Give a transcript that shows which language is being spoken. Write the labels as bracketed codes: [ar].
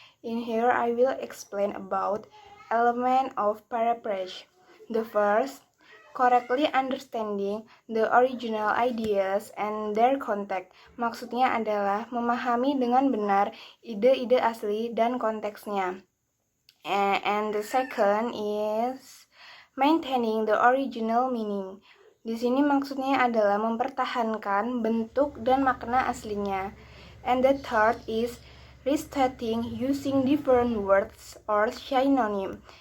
[en] In here I will explain about element of paraphrase. The first, correctly understanding the original ideas and their context. [id] Maksudnya adalah memahami dengan benar ide-ide asli dan konteksnya. [en] And the second is maintaining the original meaning. [id] Di sini maksudnya adalah mempertahankan bentuk dan makna aslinya. [en] And the third is restating using different words or synonym.